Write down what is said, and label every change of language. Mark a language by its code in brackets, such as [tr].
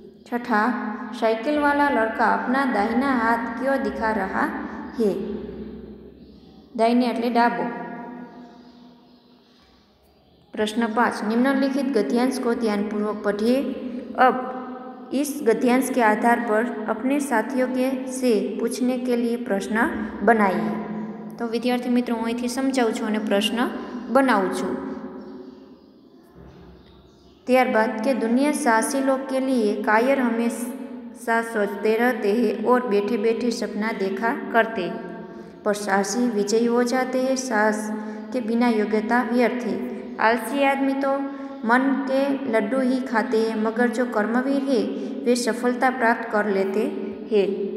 [hi] छठा, साइकिल वाला लड़का अपना दाहिना हाथ क्यों दिखा रहा है। दाहिने [gu] एटले डाबो। [hi] प्रश्न 5, निम्नलिखित गद्यांश को ध्यानपूर्वक पढ़िए। अब इस गद्यांश के आधार पर अपने साथियों के से पूछने के लिए प्रश्न बनाइए। तो विद्यार्थी मित्रों, [gu] હું અહીંથી સમજાવું છું અને પ્રશ્ન બનાવું છું। ત્યારબાદ કે [hi] दुनिया साहसी लोग के लिए कायर हमेशा सोचते रहते हैं और बैठे बैठे सपना देखा करते हैं, पर साहसी विजयी हो जाते हैं। साहस के बिना योग्यता व्यर्थ है। आलसी आदमी तो मन के लड्डू ही खाते हैं, मगर जो कर्मवीर है वे सफलता प्राप्त कर लेते हैं।